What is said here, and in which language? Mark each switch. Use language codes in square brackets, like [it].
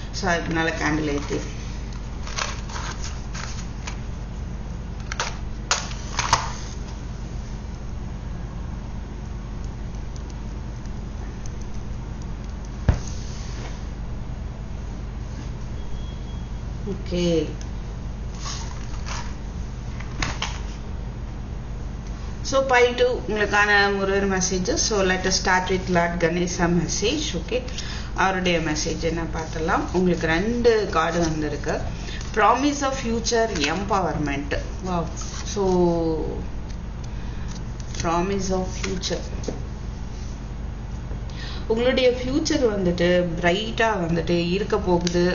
[ta] So அதுக்குனால candle ஏற்றி okay. So pi 2 உங்களுக்கான Murugar message. [en] So let us start with Lord Ganesha message. [ta] Okay, அவருடைய message என்ன பார்த்தலாம். உங்களுக்கு 2 கார்டு வந்திருக்கு. [en] Promise of future empowerment. Wow. So promise of future, [ta] உங்களுடைய future வந்துட்டு பிரைட்டா வந்துட்டு இருக்க போகுது.